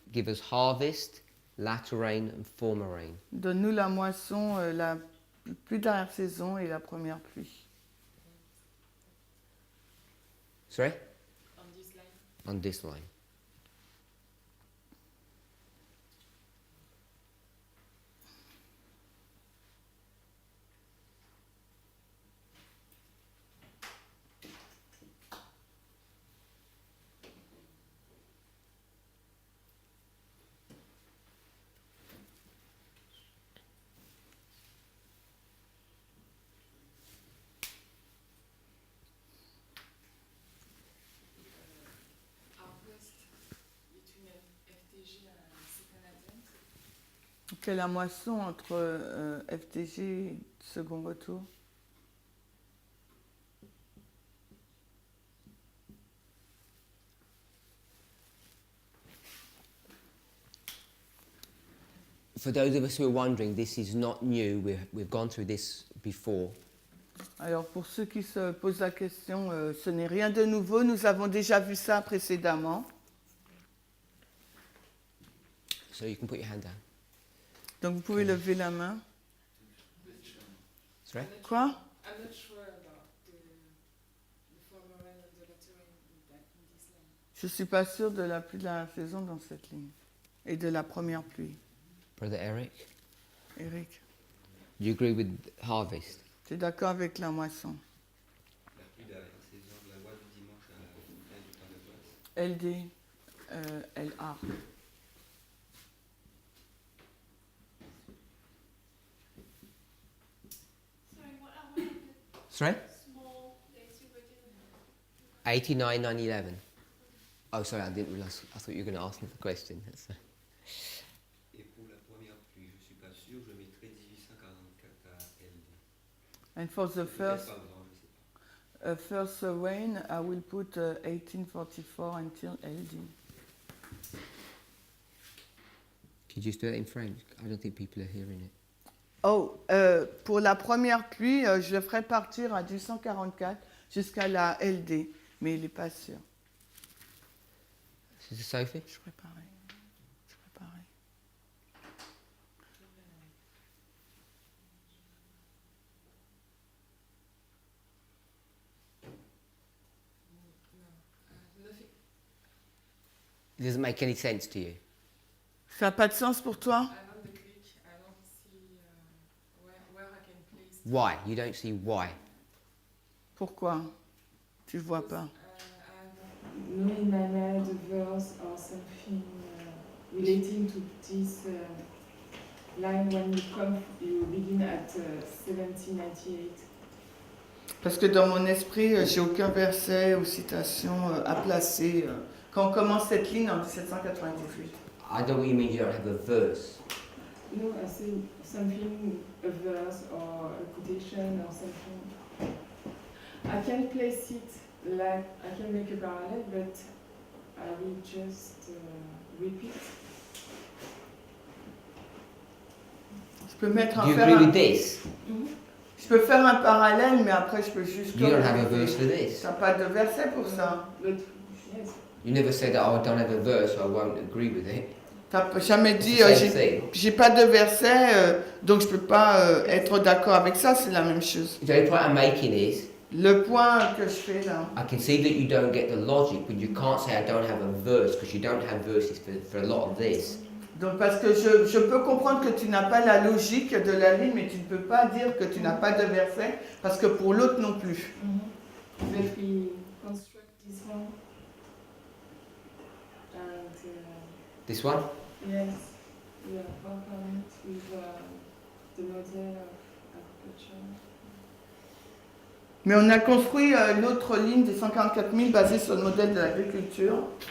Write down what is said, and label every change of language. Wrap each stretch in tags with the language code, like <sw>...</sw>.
<en>Give us harvest, latter rain, and former rain.</en> <fr>Donne-nous la moisson, la pluie d'arrière-saison et la première pluie.</fr> <en>Sorry? On this line. On this line. Harvest between FTG and Second Advent.</en> <fr>Quelle est la moisson entre FTG et second retour?</fr> <en>For those of us who are wondering, this is not new. We've gone through this before.</en> <fr>Alors pour ceux qui se posent la question, ce n'est rien de nouveau. Nous avons déjà vu ça précédemment.</fr> <en>So you can put your hand down.</en> <fr>Donc vous pouvez lever la main.</fr> <en>Sorry?</en> <fr>Quoi?</fr> <en>I'm not sure about the former rain and the latter rain in this line.</en> <fr>Je ne suis pas sûre de la pluie de la saison dans cette ligne. Et de la première pluie.</fr> <en>Brother Eric, Eric, do you agree with harvest?</en> <fr>tu es d'accord avec la moisson? La pluie d'arrière-saison, la loi du dimanche à la fin du temps de place. LD, LA.</fr> <en>Sorry, what are one of the Sorry? small dates you were given? 89, 9/11. Oh, sorry, I didn't realise. I thought you were going to ask me the question.</en> <fr>Et pour la première pluie, je ne suis pas sûr, je mettrai 1844 à LD.</fr> <en>And for the</en> <fr>Peut-être pas vraiment, je ne sais pas.</fr> <en>first rain, I will put 1844 until LD. Could you just do it in French? I don't think people are hearing it.</en> <fr>Oh, pour la première pluie, je le ferai partir à 1844 jusqu'à la LD, mais il n'est pas sûr.</fr> <en>Sister Sophie?</en> <fr>Je ferai pareil. Je ferai pareil.</fr> <en>Nothing. It doesn't make any sense to you.</en> <fr>Ça n'a pas de sens pour toi?</fr> <en>I'm on the click. I don't see where I can place. Why? You don't see why.</en> <fr>Pourquoi? Tu vois pas.</fr> <en>No in my mind a verse or something relating to this line when you begin at 1798.</en> <fr>Parce que dans mon esprit, j'ai aucun verset ou citation à placer. Quand on commence cette ligne en 1798.</fr> <en>I know what you mean. You don't have a verse. No, I say something, a verse or a quotation or something. I can place it like I can make a parallel, but I will just repeat.</en> <fr>Je peux mettre</fr> <en>Do you</en> <fr>faire</fr> <en>agree</en> <fr>un,</fr> <en>with this?</en> <fr>je peux faire un parallèle, mais après je peux juste.</fr> <en>You don't have a verse for this.</en> <fr>T'as pas de verset pour ça.</fr> <en>But yes, You never said, "Oh, I don't have a verse, so I won't agree with it."</en> <fr>T'as jamais</fr> <en>It's</en> <fr>dit</fr> <en>the same</en> <fr>j'ai</fr> <en>thing.</en> <fr>j'ai pas de verset, donc je peux pas être d'accord avec ça. C'est la même chose.</fr> <en>The only point I'm making is,</en> <fr>Le point que je fais là.</fr> <en>I can see that you don't get the logic, but you can't say I don't have a verse because you don't have verses for a lot of this.</en> <fr>Donc parce que je peux comprendre que tu n'as pas la logique de la ligne, mais tu ne peux pas dire que tu n'as pas de verset, parce que pour l'autre non plus.</fr> <en>but we construct this one. And This one? yes, we are work on it with the model of agriculture.</en> <fr>Mais on a construit l'autre ligne des 144 000 basée sur le modèle de l'agriculture.</fr>